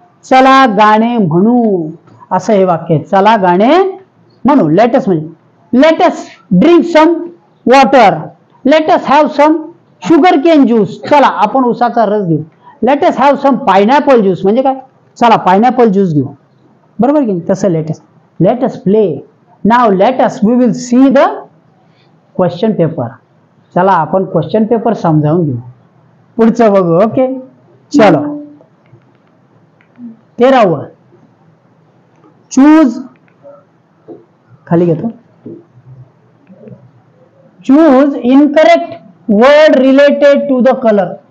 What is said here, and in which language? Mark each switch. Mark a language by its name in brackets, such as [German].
[Marathi] चला गाणे म्हणू, असं हे वाक्य. चला गाणे म्हणू. [English] Let us म्हणजे let us drink some water, let us have some sugar cane juice. [Marathi] चला आपण उसाचा रस घेऊ. [English] let us have some pineapple juice [Marathi] म्हणजे काय? चला पायनॅपल ज्यूस घेऊ. बरोबर की तसं [English] Let us play. नाव let us we will see the question paper. [Marathi] चला आपण क्वेश्चन पेपर समजावून घेऊ. पुढचं बघू. ओके, चलो. 13व. चूज, खाली घेतो. [English] Choose incorrect word related to the colour.